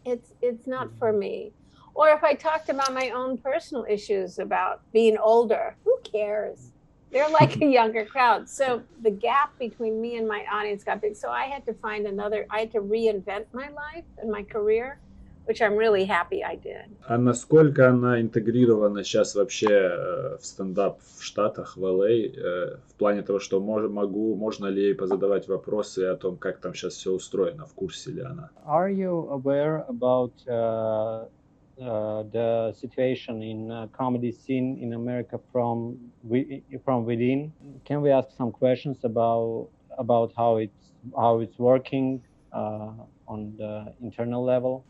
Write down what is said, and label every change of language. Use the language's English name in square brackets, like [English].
[English] It's not for me. Or if I talked about my own personal issues about being older, who cares? They're like a younger crowd. So the gap between me and my audience got big. So I had to I had to reinvent my life and my career, which I'm really happy I did. [Russian] А насколько она интегрирована сейчас вообще в стендап в Штатах, в LA, в плане того, что можно ли ей позадавать вопросы о том, как там сейчас все устроено, в курсе ли она? [English] Are you aware about the situation in comedy scene in America from within? Can we ask some questions about how it's working on the internal level?